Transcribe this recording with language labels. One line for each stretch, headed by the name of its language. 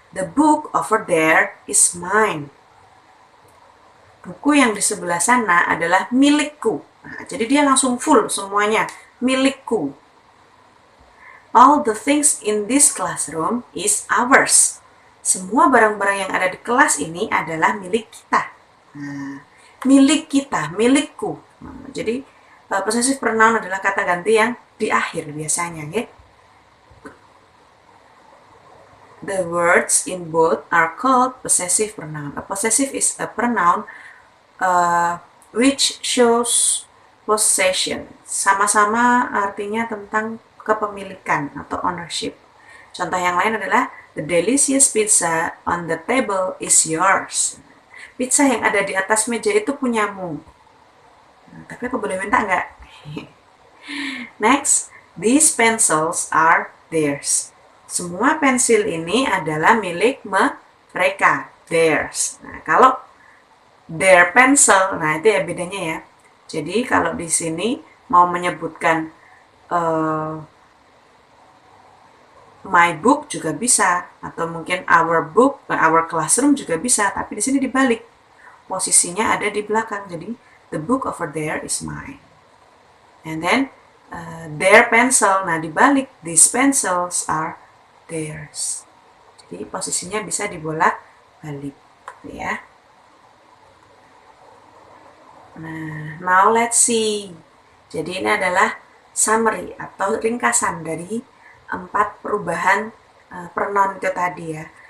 English: The book over there is mine.
Indonesian: Buku yang di sebelah sana adalah milikku. Nah, jadi dia langsung full semuanya. Milikku.
English: All the things in this classroom is ours.
Indonesian: Semua barang-barang yang ada di kelas ini adalah milik kita. Nah, milik kita, milikku. Nah, jadi possessive pronoun adalah kata ganti yang di akhir biasanya, ya.
English: The words in both are called possessive pronoun. A possessive is a pronoun which shows possession.
Indonesian: Sama-sama artinya tentang kepemilikan atau ownership. Contoh yang lain adalah
English: the delicious pizza on the table is yours.
Indonesian: Pizza yang ada di atas meja itu punyamu. Nah, tapi aku boleh minta nggak?
English: Next, these pencils are theirs.
Indonesian: Semua pensil ini adalah milik mereka, theirs. Nah, kalau their pencil, nah itu ya bedanya ya. Jadi kalau di sini mau menyebutkan my book juga bisa, atau mungkin our book, our classroom juga bisa, tapi di sini dibalik. Posisinya ada di belakang, jadi
English: the book over there is mine. And then their pencil,
Indonesian: nah dibalik,
English: these pencils are theirs.
Indonesian: Jadi posisinya bisa dibolak-balik, ya. Nah,
English: now let's see.
Indonesian: Jadi ini adalah summary atau ringkasan dari 4 perubahan pronoun itu tadi ya.